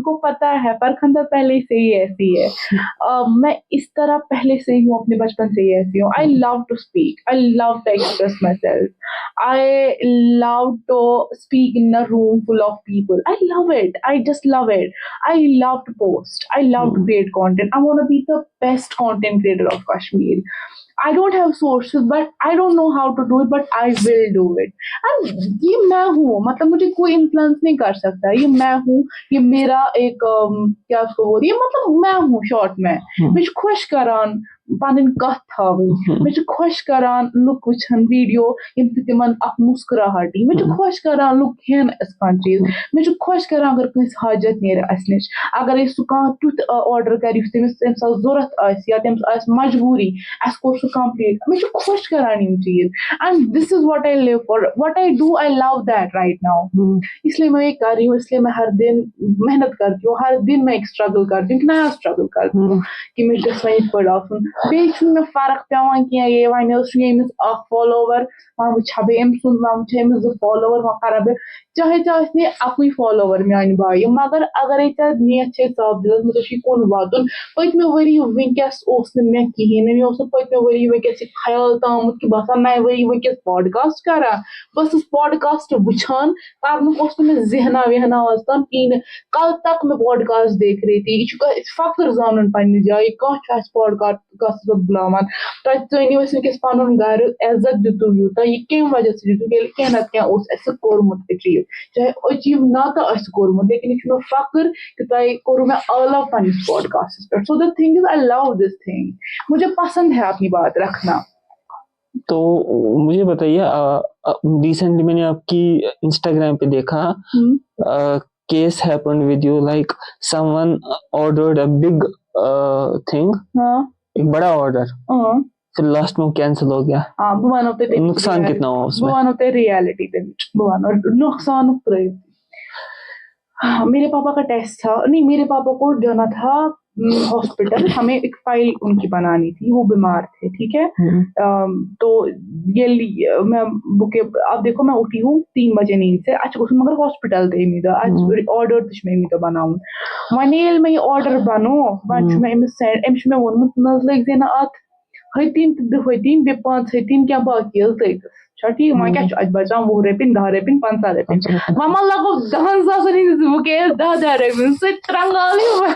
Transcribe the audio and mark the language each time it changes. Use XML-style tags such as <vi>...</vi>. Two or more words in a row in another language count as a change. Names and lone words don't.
<ur>کو پتا ہے فرخندہ پہلے سے ہی ایسی ہے میں اس طرح پہلے سے ہی ہوں اپنے بچپن سے ہی ایسی ہوں</ur> <en>I love to speak I love to express myself I love to speak in a room full of people I love it I just love it I love to post I love to create content I want to be the best content creator of Kashmir I don't have sources but I don't know how to do it but I will do it and</en> <ur>یہ میں ہوں مطلب مجھے کوئی انفلوئنس نہیں کر سکتا یہ میں ہوں یہ میرا ایک کیا اس کو بول رہی ہے مطلب میں ہوں شارٹ میں مجھے</ur> <ks>خوش کران پَنٕنۍ کَتھ تھاوٕنۍ مےٚ چھُ خۄش کَران لُکھ وٕچھَن ویٖڈیو ییٚمہِ سۭتۍ تِمَن اَکھ مُسکراہٹ یی مےٚ چھُ خۄش کَران لُکھ کھٮ۪ن اَسہِ کانٛہہ چیٖز مےٚ چھُ خۄش کَران اگر کٲنٛسہِ حاجت نیرِ اَسہِ نِش اگرے سُہ کانٛہہ تیُتھ آرڈر کَرِ یُس تٔمِس تَمہِ ساتہٕ ضوٚرَتھ آسہِ یا تٔمِس آسہِ مجبوٗری اَسہِ کوٚر سُہ کَمپٕلیٖٹ مےٚ چھُ خۄش کَران یِم چیٖز</ks> <en>and this is what I live for what I do I love that right now</en> <ur>اس لیے میں یہ کر رہی ہوں اس لیے میں ہر دن محنت کرتی ہوں ہر دن میں ایک اسٹرگل کرتی ہوں نیا اسٹرگل کرتی ہوں کہ</ur> <ks>مےٚ چھُ گژھان یِتھ پٲٹھۍ آسُن بیٚیہِ چھُنہٕ مےٚ فرق پیٚوان کینٛہہ یے وۄنۍ حظ چھُ ییٚمِس اکھ فالوور وۄنۍ وٕچھٕ ہا بہٕ أمۍ سُنٛد وۄنۍ وٕچھٕ أمِس 2 فالوور وۄنۍ کرٕ ہا بہٕ چاہے ژےٚ آسہِ نہٕ اَکُے فالوور میانہِ بایہِ مگر اگرے ژےٚ نیت چھے صاف دِلس منٛز ژےٚ چھُے کُن واتُن پٔتمہِ ؤری وٕنکیٚس اوس نہٕ مےٚ کِہیٖنۍ نہٕ مےٚ اوس نہٕ پٔتمہِ ؤری وٕنکیٚس یہِ خیال آمُت کہِ بہٕ ہسا نَوِ ؤری وٕنکیٚس پاڈکاسٹ کران بہٕ ٲسٕس پاڈکاسٹ وٕچھان کرنُک اوس نہٕ مےٚ ذہنا وہنا آز تام کِہیٖنۍ نہٕ</ks> <ur>کل تک میں پاڈکاسٹ دیکھ رہی تھی</ur> <ks>یہِ چھُ فخر زانُن پننہِ جایہِ کانٛہہ چھُ اَسہِ پاڈکاسٹس پٮ۪ٹھ بُلاوان تۄہہِ ژٲنِو أسۍ وٕنکیٚس پنُن گرٕ عزت دِتوٗ یوٗتاہ یہِ کمہِ وجہ سۭتۍ دِتوٗ ییٚلہِ کینٛہہ نتہٕ کینٛہہ اوس اَسہِ کوٚرمُت أچیٖو چاہے أچیٖو نتہٕ آسہِ کوٚرمُت لیکن یہِ چھُ مےٚ فخر کہِ تۄہہِ کوٚروٕ مےٚ عٲلو پننِس پاڈکاسٹس پٮ۪ٹھ</ks> <en>so the thing is I love this thing</en> <ur>مجھے پسند ہے اپنی بات رکھنا. تو مجھے بتائیے ریسنٹلی میں نے آپ کی انسٹاگرام پہ دیکھا</ur> <en>case happen with you like some one ordered a big thing</en> <ur>ایک بڑا آرڈر پھر لاسٹ میں وہ کینسل ہو گیا نقصان کتنا ہوا اس میں</ur> <ks>بہٕ وَنو تۄہہِ ریالٹی تَمِچ بہٕ وَنو نۄقصانُک ترٲیِو</ks> <ur>میرے پاپا کا ٹیسٹ تھا نہیں میرے پاپا کو جانا تھا ہاسپٹل ہمیں ایک فائل ان کی بنانی تھی وہ بیمار تھے ٹھیک ہے تو یہ میں بکے اب دیکھو میں اٹھی ہوں 3 بجے نیند سے اچھا</ur> <ks>گوٚژھُم مگر ہاسپٹل تہِ امی دۄہ آرڈر تہِ چھُ مےٚ امی دۄہ بناوُن وۄنۍ ییٚلہِ مےٚ یہِ آرڈر بنو وۄنۍ چھُ مےٚ أمِس سینڈ أمِس چھُ مےٚ ووٚنمُت نہ حظ لٔگۍ زِ نہٕ اَتھ ہتٕنۍ تہٕ 2 ہتٕنۍ بیٚیہِ 5 ہتٕنۍ کیٚنٛہہ باقٕے حظ لٔگۍ چھا ٹھیٖک وۄنۍ کیٛاہ چھُ اَسہِ بچان 20 رۄپیہِ 10 رۄپیہِ 15 رۄپیہِ وۄنۍ ما لگو 10 ساسن ہٕنٛدِس بُکیس 10 رۄپیہِ سُہ ترٛنٛگالٕے</ks>